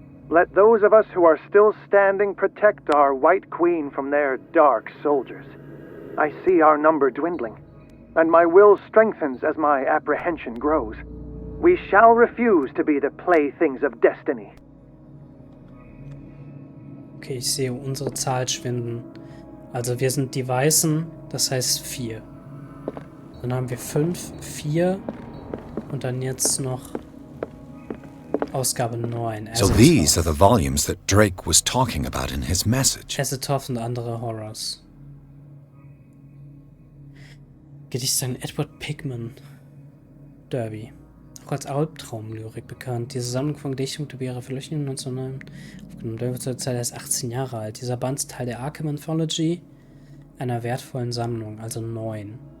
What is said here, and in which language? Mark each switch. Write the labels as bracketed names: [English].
[English] Let those of us who are still standing protect our White Queen from their dark soldiers. I see our number dwindling, and my will strengthens as my apprehension grows. We shall refuse to be the playthings of destiny. [German] Okay, ich sehe unsere Zahl schwinden. Also wir sind die Weißen, das heißt 4. Dann haben wir 5, 4 und dann jetzt noch Ausgabe 9. [English] So these are the volumes that Drake was talking about in his message. [German] Azathoth und andere Horrors. Gedichte an Edward Pickman. Derby. Auch als Albtraumlyrik bekannt. Diese Sammlung von Gedichten und ihrer Verlöchung 1909 aufgenommen. Derby zur Zeit erst 18 Jahre alt. Dieser Band ist Teil der Arkham Anthology, einer wertvollen Sammlung, also 9.